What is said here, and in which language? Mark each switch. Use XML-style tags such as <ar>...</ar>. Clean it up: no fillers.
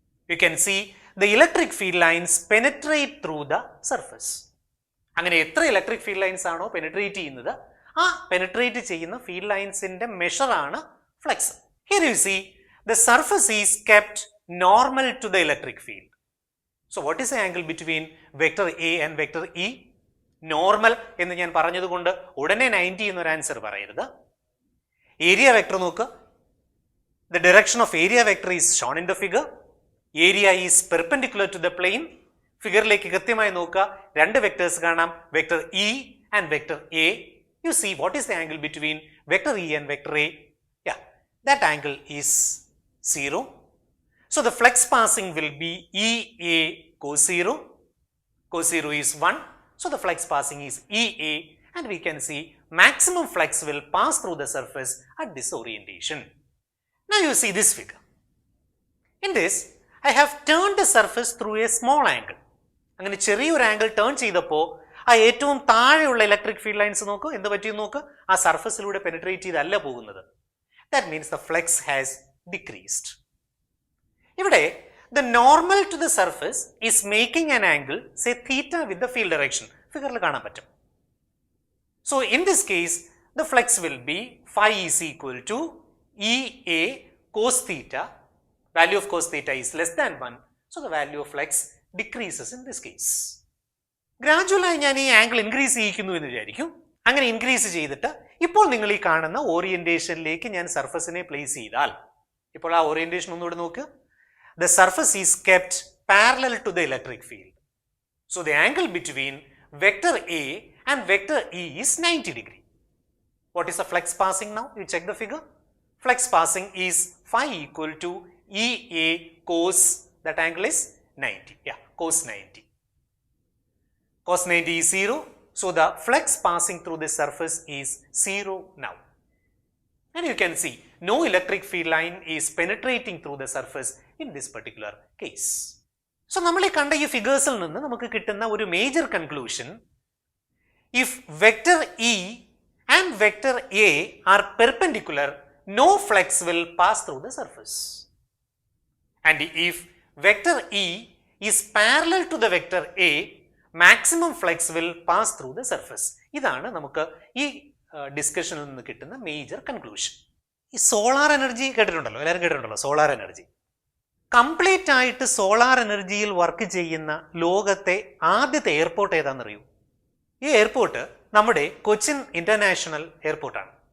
<en>You can see the electric field lines penetrate through the surface.</en> <ml>അങ്ങനെ എത്ര electric field lines ആണോ പെനെട്രേറ്റ് ചെയ്യുന്നത്, ആ പെനെട്രേറ്റ് ചെയ്യുന്ന field ലൈൻസിന്റെ മെഷറാണ് flux.</ml> <en>Here you see the surface is kept normal to the electric field. So what is the angle between vector A and vector E?</en> <ml>Normal എന്ന് ഞാൻ പറഞ്ഞതുകൊണ്ട് ഉടനെ 90 എന്നൊരു ആൻസർ പറയരുത്. ഏരിയ വെക്ടർ നോക്ക്.</ml> <en>The direction of area vector is shown in the figure. Area is perpendicular to the plane.</en> <ml>ഫിഗറിലേക്ക് കൃത്യമായി നോക്കുക. രണ്ട് വെക്ടേഴ്സ് കാണാം,</ml> <en>Vector E and vector A. You see what is the angle between vector E and vector A? Yeah, that angle is 0. So the flux passing will be EA cos 0. Cos 0 is 1. So the flux passing is EA, and we can see maximum flux will pass through the surface at this orientation. Now you see this figure. In this, I have turned the surface through a small angle.</en> <ml>അങ്ങനെ ചെറിയൊരു angle turn ചെയ്തപ്പോൾ ആ ഏറ്റവും താഴെയുള്ള electric field lines നോക്കൂ, എന്ത് പറ്റിയെന്ന് നോക്ക്. ആ സർഫസിലൂടെ പെനിട്രേറ്റ് ചെയ്തല്ല പോകുന്നത്.</ml> <en>That means the flux has decreased. ഇവിടെ the normal to the surface is making an angle, say theta, with the field direction.</en> <ml>ഫിഗറിൽ കാണാൻ പറ്റും.</ml> <en>So in this case the flux will be phi is equal to EA cos theta. Value of cos theta is less than 1. So the value of flux decreases in this case.</en> <ml>ഗ്രാജുവലായി ഞാൻ ഈ angle increase ചെയ്യിക്കുന്നു എന്ന് വിചാരിക്കും. അങ്ങനെ increase ചെയ്തിട്ട് ഇപ്പോൾ നിങ്ങൾ ഈ കാണുന്ന ഓറിയന്റേഷനിലേക്ക് ഞാൻ സർഫസിനെ പ്ലേസ് ചെയ്താൽ, ഇപ്പോൾ ആ ഓറിയന്റേഷൻ ഒന്നുകൂടെ നോക്ക്.</ml> <en>The surface is kept parallel to the electric field. So the angle between vector A and vector E is 90 degree. What is the flux passing now? You check the figure. Flux passing is phi equal to EA cos, that angle is 90. Yeah, cos 90. Cos 90 is 0. So the flux passing through the surface is 0 now. And you can see no electric field line is penetrating through the surface in this particular case. So</en> <ml>നമ്മൾ ഈ കണ്ട ഈ ഫിഗേഴ്സിൽ നിന്ന് നമുക്ക് കിട്ടുന്ന ഒരു major conclusion,</ml> <en>if vector E and vector A are perpendicular, no flux will pass through the surface. And if vector E is parallel to the vector A, maximum flux will pass through the surface.</en> <ml>ഇതാണ് നമുക്ക് ഈ ഡിസ്കഷനിൽ നിന്ന് കിട്ടുന്ന major conclusion. ഈ solar energy കേട്ടിട്ടുണ്ടല്ലോ, എല്ലാവരും കേട്ടിട്ടുണ്ടല്ലോ solar energy. Complete ആയിട്ട് സോളാർ എനർജിയിൽ വർക്ക് ചെയ്യുന്ന ലോകത്തെ ആദ്യത്തെ എയർപോർട്ട് ഏതാണെന്നറിയൂ? ഈ എയർപോർട്ട് നമ്മുടെ കൊച്ചിൻ ഇന്റർനാഷണൽ എയർപോർട്ടാണ്.</ml>